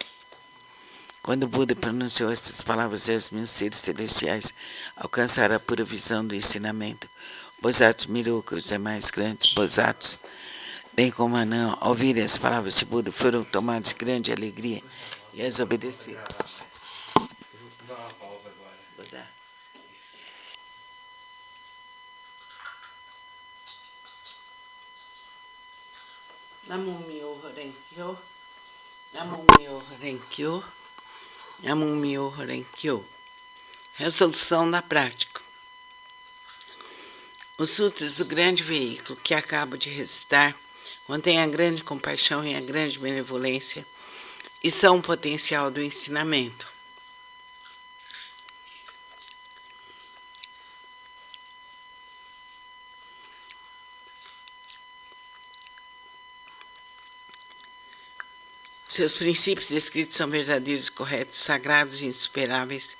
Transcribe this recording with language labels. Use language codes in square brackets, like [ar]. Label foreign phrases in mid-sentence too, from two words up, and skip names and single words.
[pt] Quando Buda pronunciou essas palavras, 10.000 seres celestiais alcançaram a pura visão do ensinamento. Bosatsu mirou que os demais grandes Bosatsu, bem como Anã, ao ouvirem as palavras de Buda, foram tomados de grande alegria e as obedeceram. Vou dar uma pausa agora. Vou dar. [ja] 南無妙法蓮華経、南無妙法蓮華経、南無妙法蓮華経. [pt] Resolução da prática. Os sutras do grande veículo que acabo de recitar contêm a grande compaixão e a grande benevolência e são o potencial do ensinamento. Seus princípios escritos são verdadeiros, corretos, sagrados e insuperáveis.